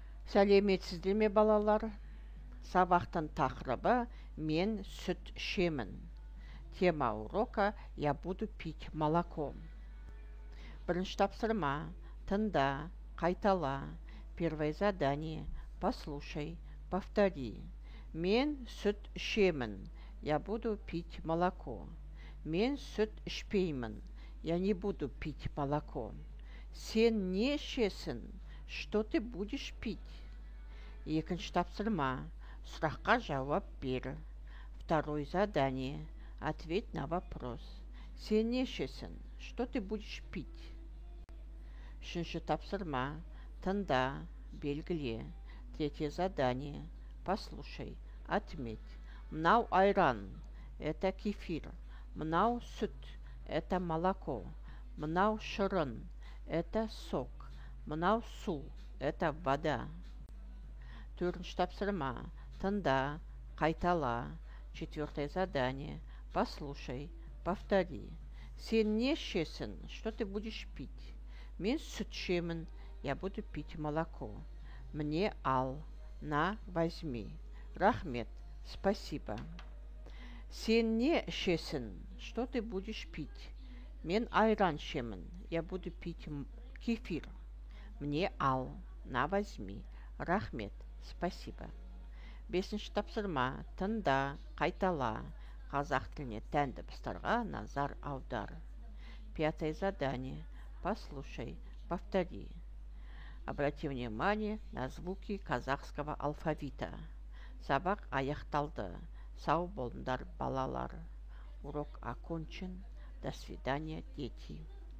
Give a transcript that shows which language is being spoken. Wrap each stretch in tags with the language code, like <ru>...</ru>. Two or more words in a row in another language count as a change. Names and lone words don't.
<kk>Сәлеметсіздер ме балалар? Сабақтың тақырыбы «Мен сүт ішемін».</kk> <ru>Тема урока «Я буду пить молоко».</ru> <kk>Бірінші тапсырма. Тыңда, қайтала.</kk> <ru>Первое задание. Послушай, повтори.</ru> <kk>Мен сүт ішемін.</kk> <ru>Я буду пить молоко.</ru> <kk>Мен сүт ішпеймін.</kk> <ru>Я не буду пить молоко.</ru> <kk>Сен не ішесің?</kk> <ru>Что ты будешь пить?</ru> <kk>Екінші тапсырма. Сұраққа жауап бер.</kk> <ru>Второе задание. Ответь на вопрос.</ru> <kk>Сен не ішесің?</kk> <ru>Что ты будешь пить?</ru> <kk>Үшінші тапсырма. Тыңда, белгіле.</kk> <ru>Третье задание. Послушай, отметь.</ru> <kk>Мынау айран,</kk> <ru>это кефир.</ru> <kk>Мынау сүт,</kk> <ru>это молоко.</ru> <kk>Мынау шырын,</kk> <ru>это сок.</ru> <kk>Мынау су,</kk> <ru>это вода.</ru> <kk>Төртінші тапсырма. Тыңда, қайтала.</kk> <ru>Четвертое задание. Послушай, повтори.</ru> <kk>Сен не ішесің?</kk> <ru>Что ты будешь пить?</ru> <kk>Мен сүт ішемін.</kk> <ru>Я буду пить молоко.</ru> <kk>Мне ал.</kk> <ru>На, возьми.</ru> <kk>Рахмет.</kk> <ru>Спасибо.</ru> <kk>Сен не ішесің?</kk> <ru>Что ты будешь пить?</ru> <kk>Мен айран ішемін.</kk> <ru>Я буду пить кефир.</ru> <kk>Мне ал.</kk> <ru>На, возьми. Рахмет. Спасибо.</ru> <kk>Бесінші тапсырма. Тыңда, қайтала. Қазақ тіліне тән дыбыстарға назар аудар.</kk> <ru>Пятое задание. Послушай, повтори. Обрати внимание на звуки казахского алфавита.</ru> <kk>Сабақ аяқталды. Сау болыңдар балалар.</kk> <ru>Урок окончен. До свидания, дети.</ru>